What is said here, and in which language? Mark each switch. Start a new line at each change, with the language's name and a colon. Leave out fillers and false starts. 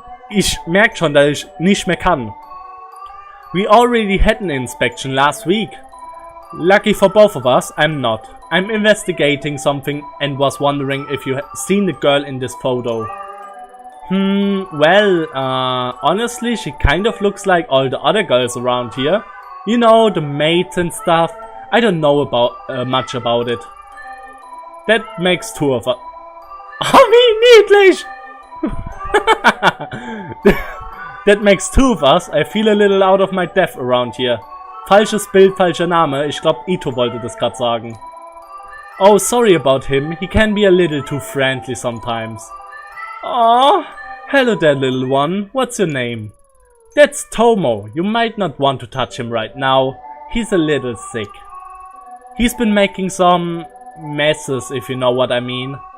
German: Ich merke schon, dass ich nicht mehr kann.
English: We already had an inspection last week. Lucky for both of us, I'm not. I'm investigating something and was wondering if you had seen the girl in this photo. Well, honestly, she kind of looks like all the other girls around here. You know, the maids and stuff. I don't know much about it. That makes two of us.
German: Oh, wie niedlich!
English: That makes two of us. I feel a little out of my depth around here.
German: Falsches Bild, falscher Name. Ich glaube, Ito wollte das gerade sagen.
English: Oh, sorry about him. He can be a little too friendly sometimes. Aww. Hello there, little one. What's your name? That's Tomo. You might not want to touch him right now. He's a little sick. He's been making some messes, if you know what I mean.